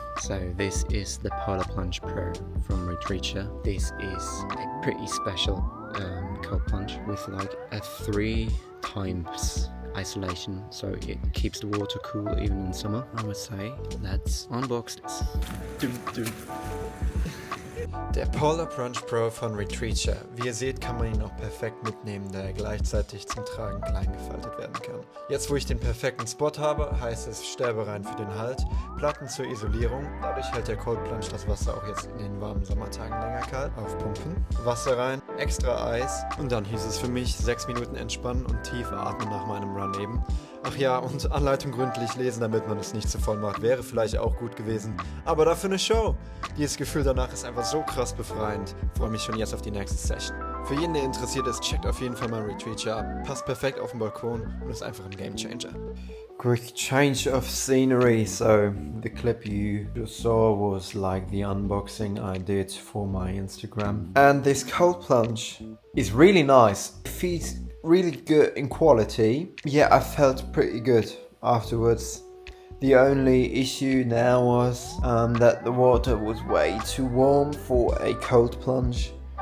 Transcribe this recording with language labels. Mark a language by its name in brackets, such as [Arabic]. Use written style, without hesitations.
[English] So this is the Polar Plunge Pro from RETREATURE. This is a pretty special cold plunge with like a 3 times isolation, so it keeps the water cool even in summer. I would say let's unbox this. [German] Der Polar Plunge Pro von RETREATURE. Wie ihr seht, kann man ihn auch perfekt mitnehmen, da er gleichzeitig zum Tragen klein gefaltet werden kann. Jetzt, wo ich den perfekten Spot habe, heißt es sterberein für den Halt, Platten zur Isolierung, dadurch hält der Cold Plunge das Wasser auch jetzt in den warmen Sommertagen länger kalt. Aufpumpen, Wasser rein, extra Eis, und dann hieß es für mich 6 Minuten entspannen und tief atmen nach meinem Run eben. Ach ja, und Anleitung gründlich lesen, damit man es nicht zu voll macht, wäre vielleicht auch gut gewesen. Aber dafür eine Show. Dieses Gefühl danach ist einfach so krass befreiend. Ich freue mich schon jetzt auf die nächste Session. Für jeden, der interessiert ist, checkt auf jeden Fall mal RETREATURE ab. Passt perfekt auf den Balkon und ist einfach ein Gamechanger. [English] quick change of scenery. So the clip you just saw was like the unboxing I did for my Instagram. And this cold plunge is really nice. It feels really good in quality. Yeah, I felt pretty good afterwards. The only issue now was that the water was way too warm for a cold plunge.